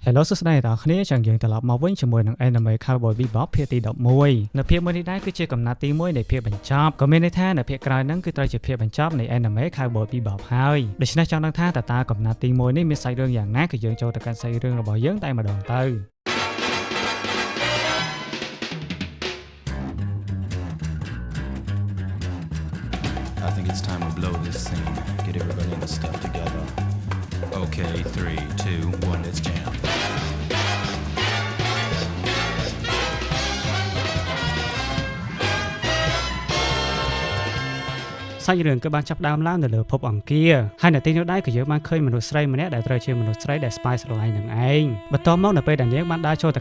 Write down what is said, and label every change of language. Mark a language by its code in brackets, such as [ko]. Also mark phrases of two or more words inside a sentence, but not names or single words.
[km] Hello សួស្តីអ្នកនរគ្នាចឹងយើងត្រឡប់មកវិញជាមួយនឹង Anime Cowboy Bebop ភាគទី11នៅភាគមួយនេះដែរគឺជាកំណត់ទី1នៃភាគបញ្ចប់ក៏មានន័យថានៅភាគក្រោយហ្នឹងគឺត្រូវជាភាគបញ្ចប់នៃ Anime Cowboy Bebop ហើយដូច្នេះចង់ដឹងថាតើកំណត់ទី1នេះមានសាច់រឿងយ៉ាងណាគឺយើងចូលទៅកាន់សាច់រឿងរបស់យើងតែម្ដងទៅ [en] I think it's time to blow this scene. Get everybody in the stuff together. Okay, 3, 2, 1, let's jam. [km] សាច់រឿងគឺបានចាប់ដើមឡើងនៅលើភពអង្គារហើយនៅទីនោះដែរក៏យើងបានឃើញមនុស្សស្រីម្នាក់ដែលត្រូវជាមនុស្សស្រីដែលស្ប៉ាយស្រឡាញ់នឹងឯងបន្ទាប់មកនៅពេលដែលនាងបានដើរចូលទៅ